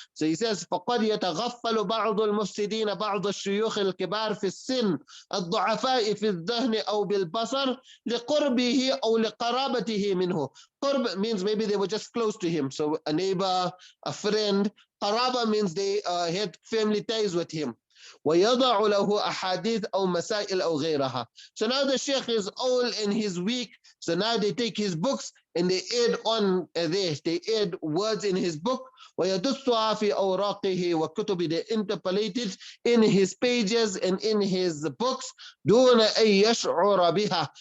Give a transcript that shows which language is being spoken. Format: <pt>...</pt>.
<en>So he says,</en> <ar>فَقَدْ يَتَغَفَّلُ بَعْضُ الْمُفْسِدِينَ بَعْضَ الشُّيُوخِ الْكِبَارِ فِي السِّنِّ الضُّعَفَاءِ فِي الذَّهْنِ أَوْ بِالْبَصَرِ لِقُرْبِهِ أَوْ لِقَرَابَتِهِ مِنْهُ.</ar> <en>Qurb means maybe they were just close to him. So a neighbor, a friend. Qaraba means they had family ties with him.</en> <ar>ويضع له أحاديث أو مسائل أو غيرها.</ar> <en>So now the Shaykh is old and he's weak. So now they take his books and they add on this. They add words in his book.</en> <ar>ويدسها في أوراقه وكتب.</ar> <en>They interpolate it in his pages and in his books.</en> <ar>دون أن يشعر بها.</ar>